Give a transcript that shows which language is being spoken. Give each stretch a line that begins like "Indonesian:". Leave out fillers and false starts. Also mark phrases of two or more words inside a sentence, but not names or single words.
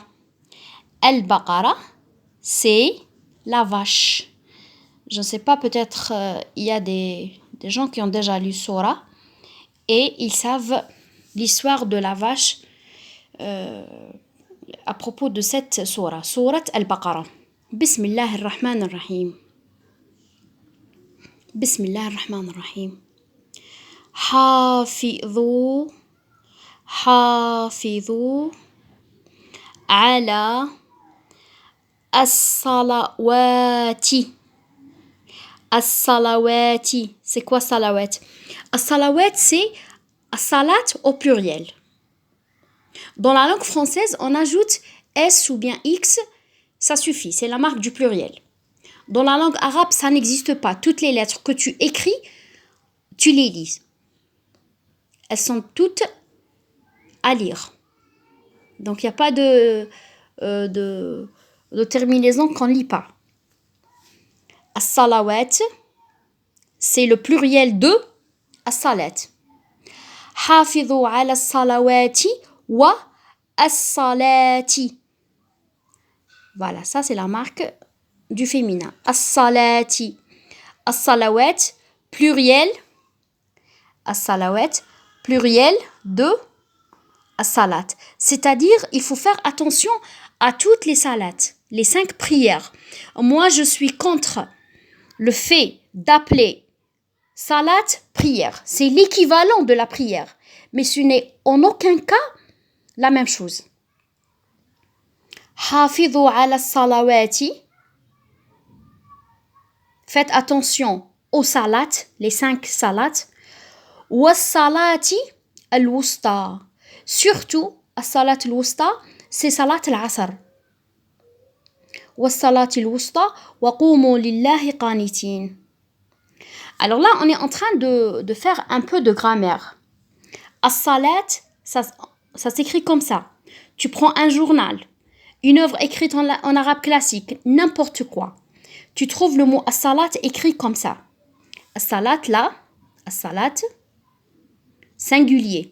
French: Al-Baqara, c'est la vache. Je ne sais pas, peut-être il y a des gens qui ont déjà lu Sura et ils savent l'histoire de la vache à propos de cette sourate, sourate Al-Baqarah.
Arabic: بسم الله الرحمن الرحيم بسم الله الرحمن الرحيم. حافظوا حافظوا على الصلوات. الصلوات,
French: c'est quoi salawat? As-salawat, c'est as-salat au pluriel. Dans la langue française, on ajoute S ou bien X, ça suffit, c'est la marque du pluriel. Dans la langue arabe, ça n'existe pas. Toutes les lettres que tu écris, tu les lis. Elles sont toutes à lire. Donc, il n'y a pas de terminaison qu'on ne lit pas. As-salawat, c'est le pluriel de as-salat.
Arabic: حافظوا على الصلوات والصلاة.
French: Voilà, ça c'est la marque du féminin.
Arabic: الصلاة الصلوات, pluriel.
French: As-salawat, pluriel de as-salat. C'est-à-dire, il faut faire attention à toutes les salats, les 5 prières. Moi, je suis contre le fait d'appeler salat prière. C'est l'équivalent de la prière. Mais ce n'est en aucun cas la même chose.
Arabic: حافظوا على الصلوات.
French: Faites attention aux salats, les 5 salats.
Arabic: والصلاة الوسطى.
French: Surtout,
Arabic: الصلاة الوسطى,
French: c'est
Arabic: صلاة العصر. والصلاة الوسطى وقوموا لله قانتين.
French: Alors là, on est en train de faire un peu de grammaire. As-salat, ça s'écrit comme ça. Tu prends un journal, une œuvre écrite en arabe classique, n'importe quoi. Tu trouves le mot as-salat écrit comme ça. As-salat là, as-salat, singulier.